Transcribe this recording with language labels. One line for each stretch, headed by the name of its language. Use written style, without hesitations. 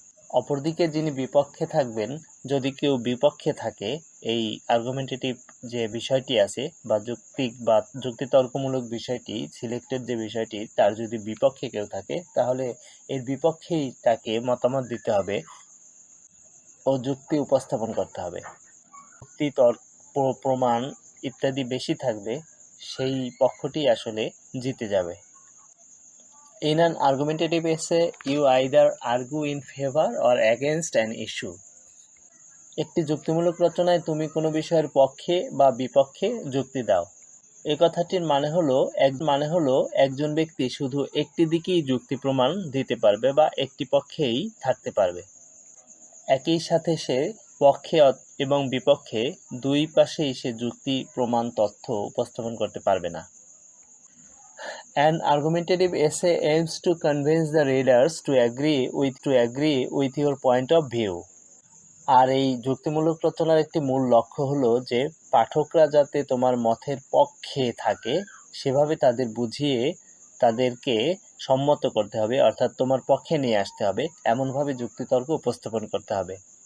Bangla: অপরদিকে যিনি বিপক্ষে থাকবেন, যদি কেউ বিপক্ষে থাকে এই আর্গুমেন্টেটিভ যে বিষয়টি আছে বা যুক্তিতর্কমূলক বিষয়টি সিলেক্টেড যে বিষয়টি তার যদি বিপক্ষে কেউ থাকে তাহলে এর বিপক্ষেই তাকে মতামত দিতে হবে ও যুক্তি উপস্থাপন করতে হবে। যুক্তি তর্ক প্রমাণ ইত্যাদি বেশি থাকবে, সেই পক্ষটি আসলে জিতে যাবে।
English: In an argumentative essay, you either argue in favor or against an issue.
Bangla: একটি যুক্তিমূলক রচনায় তুমি কোনো বিষয়ের পক্ষে বা বিপক্ষে যুক্তি দাও। এই কথাটির মানে হলো একজন ব্যক্তি শুধু একটি দিকেই যুক্তি প্রমাণ দিতে পারবে বা একটি পক্ষেই থাকতে পারবে। একই সাথে সে পক্ষে এবং বিপক্ষে দুই পাশেই সে যুক্তি প্রমাণ তথ্য উপস্থাপন করতে পারবে না।
English: An argumentative essay aims to convince the readers to agree with your point of view.
Bangla: আর এই যুক্তিমূলক রচনার একটি মূল লক্ষ্য হলো যে পাঠকরা যাতে তোমার মতের পক্ষে থাকে সেভাবে তাদের বুঝিয়ে তাদেরকে সম্মত করতে হবে, অর্থাৎ তোমার পক্ষে নিয়ে আসতে হবে, এমনভাবে যুক্তিতর্ক উপস্থাপন করতে হবে।